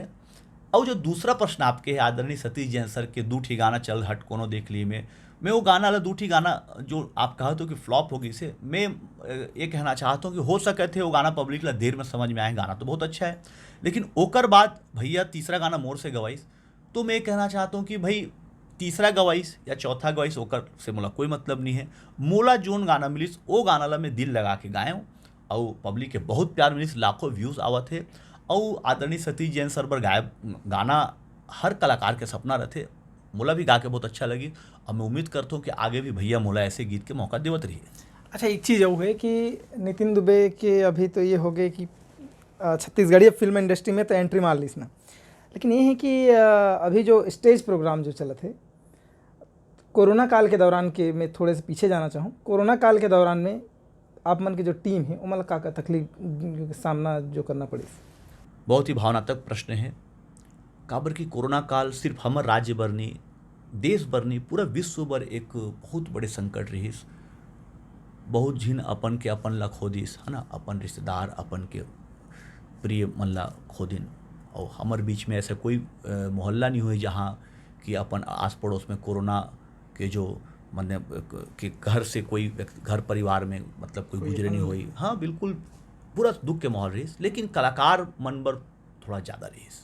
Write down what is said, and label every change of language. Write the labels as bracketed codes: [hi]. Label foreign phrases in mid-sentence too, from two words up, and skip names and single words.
[hne] और जो दूसरा प्रश्न आपके है आदरणीय सतीश जैन सर के दूठी गाना चल हट कोनो देख लिए मैं वो गाना ला दूठी गाना जो आप कहा तो कि फ्लॉप होगी से, मैं ये कहना चाहता हूँ कि हो सके थे वो गाना पब्लिक ला देर में समझ में आए। गाना तो बहुत अच्छा है लेकिन ओकर बाद भैया तीसरा गाना मोर से गवाइस, तो मैं कहना चाहता हूँ कि भाई तीसरा गवाइस या चौथा गवाइस ओकर से मोला कोई मतलब नहीं है। मोला जोन गाना मिलिस वो गाना ला मैं दिल लगा के गाए हूँ और पब्लिक के बहुत प्यार मिलिस, लाखों व्यूज़ आवत है। और आदरणीय सतीश जैन सर पर गाना हर कलाकार के सपना रहते, मोला भी गा के बहुत अच्छा लगी और मैं उम्मीद करता हूँ कि आगे भी भैया मोला ऐसे गीत के मौका देवत रही है। अच्छा, एक चीज़ वो है कि नितिन दुबे के अभी तो ये हो गए कि छत्तीसगढ़ी [en] film industry [hne] में तो एंट्री मार ली इसने, लेकिन ये है कि अभी जो [en] stage program [hne] जो चला थे कोरोना काल के दौरान के, मैं थोड़े से पीछे जाना चाहूँ, कोरोना काल के दौरान में आप मन की जो टीम है वो मतलब का तकलीफ सामना जो करना पड़ी। बहुत ही भावनात्मक प्रश्न है। काबर की कोरोना काल सिर्फ हमर राज्य बर नहीं, देश बर नहीं, पूरा विश्व बर एक बहुत बड़े संकट रहीस। बहुत झिन अपन के अपन ला खोदिस है ना, अपन रिश्तेदार अपन के प्रिय मन ला खोदिन। और हमारे बीच में ऐसा कोई मोहल्ला नहीं हुई जहाँ कि अपन आस पड़ोस में कोरोना के जो मन के घर से कोई घर परिवार में मतलब कोई गुजरे नहीं हुई। हाँ बिल्कुल पूरा दुख के माहौल रहीस, लेकिन कलाकार मन बर थोड़ा ज़्यादा रहीस।